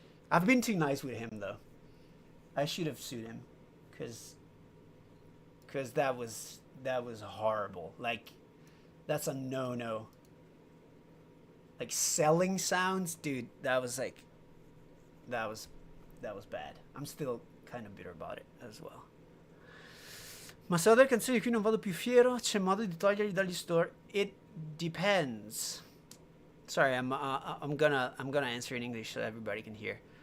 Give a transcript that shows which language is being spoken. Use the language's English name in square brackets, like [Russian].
[English] I've been too nice with him though. I should have sued him, because that was horrible. Like, that's a no. Like selling sounds, dude, that was bad. I'm still kind of bitter about it as well. [Italian] Ma se ho delle canzoni di cui non vado più fiero, c'è modo di toglierli dagli store? [English] It depends. Sorry, I'm gonna answer in English so everybody can hear.